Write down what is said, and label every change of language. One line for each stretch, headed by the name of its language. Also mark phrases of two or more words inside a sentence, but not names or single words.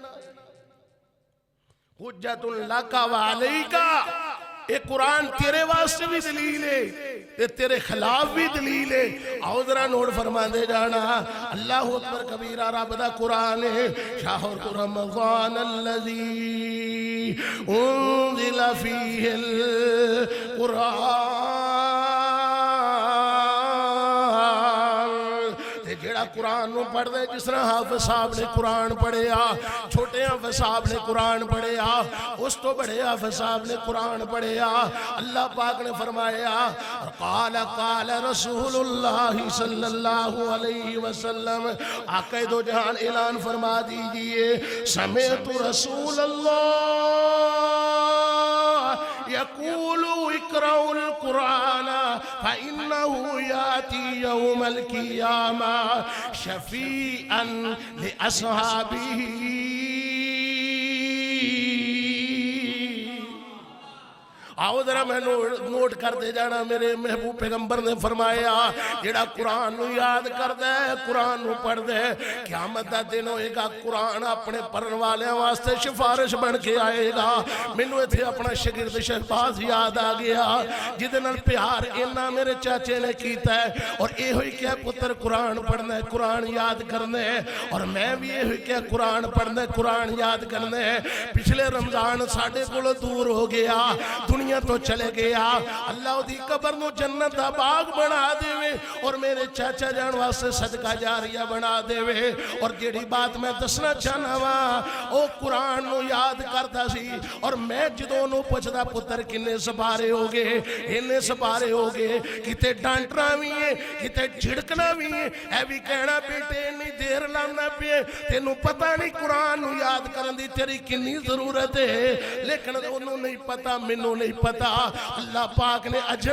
Arabic: حجت لک وعلیک
Punjabi: اے قرآن تیرے واسطے بھی دلیل ہے تیرے خلاف بھی دلیل ہے آؤ ذرا نوٹ فرما دے جانا
Arabic: اللہ اکبر کبیرہ
Punjabi: رب دا قرآن ہے
Arabic: شہر رمضان الذی انزل فیہ القرآن
Punjabi: جیڑا قرآن نو پڑھ دے جس طرح حافظ صاحب نے قرآن پڑھیا چھوٹے حافظ صاحب نے قرآن پڑھیا اس تو بڑے حافظ صاحب نے قرآن پڑھیا اللہ پاک نے فرمایا
Arabic: قال قال رسول اللہ صلی اللہ علیہ وسلم
Punjabi: آقا دو جہان
Urdu: اعلان فرما دیجئے
Arabic: سمعت رسول اللہ يقول اقرأوا القرآن فإنه يأتي يوم القيامة شفيعا لأصحابه
Punjabi: آؤ ذرا میں نوٹ کر دے جانا میرے محبوب پیغمبر نے فرمایا جڑا قرآن نو یاد کر دے قرآن نو پڑھ دے قیامت دا دن ہوئے گا قرآن اپنے پڑھن والے واسطے سفارش بن کے آئے گا مینوں ایتھے اپنا شاگرد شہباز یاد آ گیا جدے نال پیار اینا میرے چاچے نے کیتا ہے اور اے ہوئی کہ پتر قرآن پڑھنا ہے قرآن یاد کرنا ہے اور میں بھی اے ہوئی کہ قرآن پڑھنا ہے قرآن یاد کرنا ہے پچھلے رمضان ساڑھے کولو دور ہو گیا دنیا تو چلے گیا اللہ دی قبر نو جنت دا باغ بنا دے وے اور میرے چاچا جان واسطے صدقہ جاریہ بنا دے وے اور جیڑی بات میں دسنا چاہنا وا او قرآن نو یاد کرتا سی اور میں جدوں نو پوچھدا پتر کنے سپارے ہو گئے انہیں سپارے ہو گئے کتے ڈانٹنا بھی ہے کتے جھڑکنا بھی ہے اے بھی کہنا بیٹے نہیں دیر لانا پہ تینوں پتہ نہیں قرآن نو یاد کرن دی تیری کنی ضرورت ہے لیکن انہوں نہیں پتہ منوں نہیں پتا اللہ پاک نے اجل